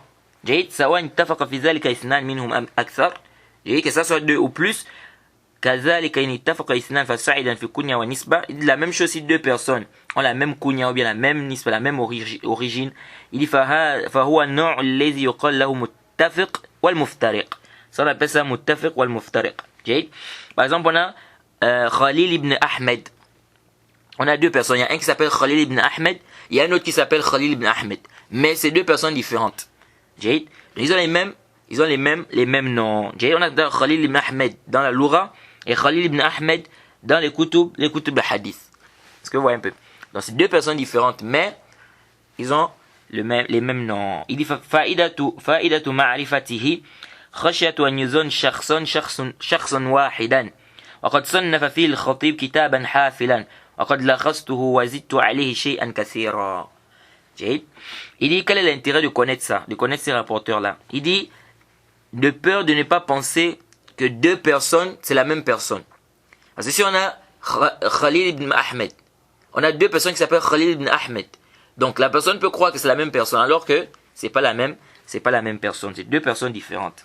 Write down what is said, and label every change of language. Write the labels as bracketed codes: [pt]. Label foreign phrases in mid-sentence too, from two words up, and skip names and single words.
[fr] Que ça soit deux ou plus. La même chose si deux personnes ont la même kunya ou bien la même nisba, la même origine. Il dit ça on appelle ça [ar] متفق والمفترق. [fr] Par exemple, on a Khalil ibn Ahmed. On a deux personnes. Il y a un qui s'appelle Khalil ibn Ahmed. Il y a un autre qui s'appelle Khalil ibn Ahmed. Mais c'est deux personnes différentes. Ils ont les mêmes noms. On a Khalil ibn Ahmed dans la Loura et Khalil ibn Ahmed dans les kutub de hadith. Est-ce que vous voyez un peu? Donc c'est deux personnes différentes, mais ils ont les mêmes noms. Il dit [ar] فائدة معرفته خشية أن يظن شخصا واحدا. وقد صنف فيه الخطيب كتابا حافلا وقد لخصته وزدت عليه شيئا كثيرا. [fr] Il dit quel est l'intérêt de connaître ça, de connaître ces rapporteurs-là. Il dit de peur de ne pas penser que deux personnes c'est la même personne. Parce que si on a Khalil ibn Ahmed, on a deux personnes qui s'appellent Khalil ibn Ahmed. Donc la personne peut croire que c'est la même personne alors que c'est pas la même personne, c'est deux personnes différentes.